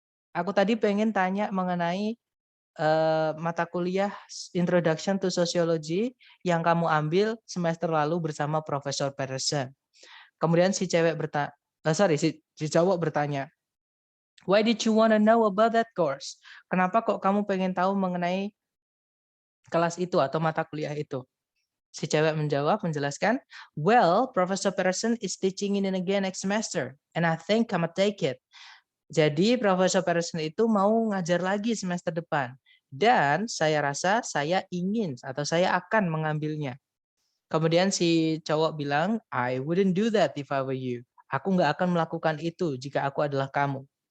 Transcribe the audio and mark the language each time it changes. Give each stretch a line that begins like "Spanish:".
Indonesian: Aku tadi pengen tanya mengenai mata kuliah Introduction to Sociology yang kamu ambil semester lalu bersama Profesor Patterson. Kemudian si cowok bertanya,
English: why did you want to know about that course?
Indonesian: Kenapa kok kamu pengen tahu mengenai kelas itu atau mata kuliah itu? Si cewek menjelaskan,
English: well, Professor Patterson is teaching it again next semester, and I think I'm gonna take it.
Indonesian: Jadi Profesor Patterson itu mau ngajar lagi semester depan, dan saya rasa saya ingin atau saya akan mengambilnya. Kemudian si cowok bilang,
English: I wouldn't do that if I were you.
Indonesian: Aku nggak akan melakukan itu jika aku adalah kamu.